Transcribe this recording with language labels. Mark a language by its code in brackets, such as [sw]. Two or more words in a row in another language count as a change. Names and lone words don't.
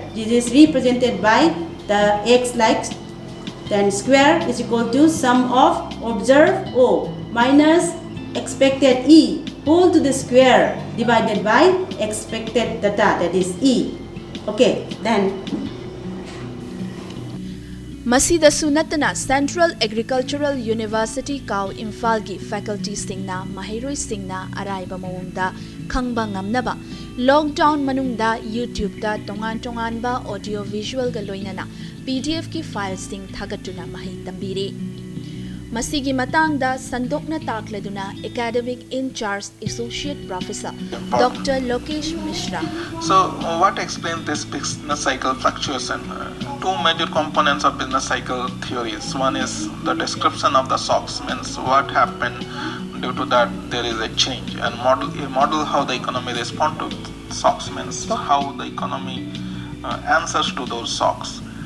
[en] This is represented by the x-like, then square is equal to sum of observed O minus expected E whole to the square divided by expected data, that is E. Okay, then [mni] Masida sunatana Central Agricultural University Kau Imphal gi faculty singna mahiroi singna araiba mawongda khangba ngamnaba lockdown manungda YouTube da tongan ba [en] audio visual [mni] ga loinana PDF ki file sing thagatuna mahi tambire. Masigi matangda sandokna takladuna [en] Academic In Charge Associate Professor Dr. [mni] Lokesh Mishra. [en] So what explains this business cycle fluctuation? Two major components of business cycle theories. One is the description of the shocks, means what happened due to that there is a change, and model how the economy responds to shocks, means how the economy answers to those shocks.